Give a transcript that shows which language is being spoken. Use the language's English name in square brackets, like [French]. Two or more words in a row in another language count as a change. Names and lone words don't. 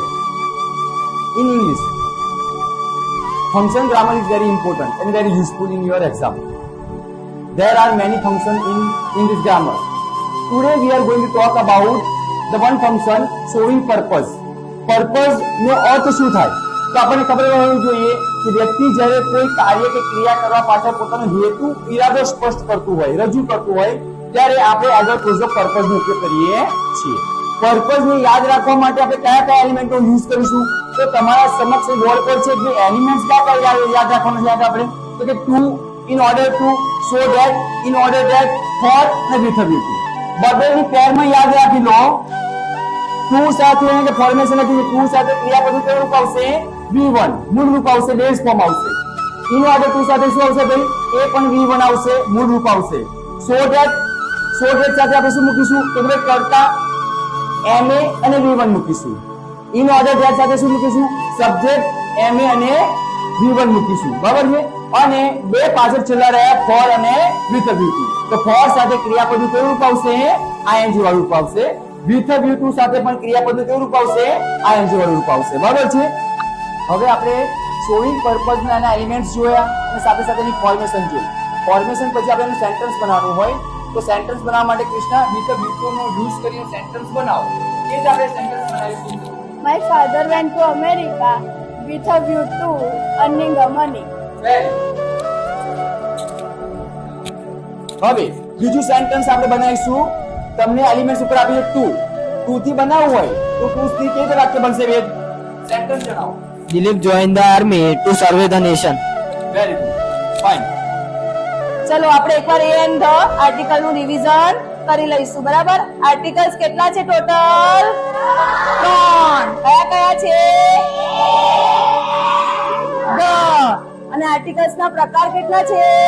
[English] In English, function grammar is very important and very useful in your exam. There are many functions in English grammar. Today we are going to talk about the one function showing purpose. [Gujarati] Purpose નો અર્થ શું થાય? તો આપણને ખબર હોવી જોઈએ કે વ્યક્તિ જ્યારે કોઈ કાર્ય કે ક્રિયા કરવા પાછળ પોતાનો હેતુ ઈરાદો સ્પષ્ટ કરતું હોય, રજૂ કરતું હોય, ત્યારે આપણે આગળ [English] clause of purpose [Gujarati] નો ઉપયોગ કરીએ છીએ. પર્પઝ ને યાદ રાખવા માટે આપણે કયા કયા [English] elements use [Gujarati] કરીશું? તો તમારા સમક્ષ બોર્ડ પર છે જે એલિમેન્ટ્સ કયા યાદ રાખવાના છે આપણે? તો કે ટુ, [English] in order to, so that, in order that, for અને with a view to. [Gujarati] બધાની પેરમાં યાદ રાખી લો. ટુ સાથે કે ફોર્મેશન હતી, ટુ સાથે ક્રિયાપદ કેવું રૂપ આવશે? V1 મૂળ રૂપ આવશે, [English] base form [Gujarati] આવશે. [English] in order to [Gujarati] સાથે શું આવશે ભાઈ? એ પણ V1 આવશે, મૂળ રૂપ આવશે. [English] so that [Gujarati] સાથે આપણે શું મૂકીશું? તો કે કર્તા MA અને V1 મૂકીશું. [English] in order that [Gujarati] સાથે શું મૂકીશું? સબ્જેક્ટ MA અને V1 મૂકીશું. બરાબર છે? અને બે પાછળ છેલ્લા રહ્યા for અને [English] with a view to. [Gujarati] તો for સાથે ક્રિયાપદનું કેવું રૂપ આવશે? ing વાળું રૂપ આવશે. [English] with a view to [Gujarati] સાથે પણ ક્રિયાપદનું કેવું રૂપ આવશે? ing વાળું રૂપ આવશે. બરાબર છે? હવે આપણે [English] showing purpose [Gujarati] ના એલિમેન્ટ્સ જોયા અને સાથે સાથે એની ફોર્મેશન જોઈ. ફોર્મેશન પછી આપણે સેન્ટેન્સ બનાવવાનું હોય તો સેન્ટેન્સ બનાવવા માટે કૃષ્ણા [English] with a view to [Gujarati] નો યુઝ કરીને સેન્ટેન્સ બનાવો. એ જ આપણે સેન્ટેન્સ બનાવીશું. [English] My father went to America with a view to earning money. [Gujarati] હવે બીજું સેન્ટેન્સ આપણે બનાવીશું. તમને એલિમેન્ટ્સ ઉપર આપી છે ટુ થી બનાવવું હોય તો ટુ થી કેવી રીતે વાક્ય બનશે? વેદ સેન્ટેન્સ જણાવો. [English] Dilip joined the army to serve the nation. Very good, fine. [Gujarati] ચલો આપણે એકવાર [English] a and the article [Gujarati] નું રિવિઝન કરી લઈશું. બરાબર? આર્ટિકલ્સ કેટલા છે ટોટલ? 3. કયા છે? ધ. અને આર્ટિકલ્સ ના પ્રકાર કેટલા છે?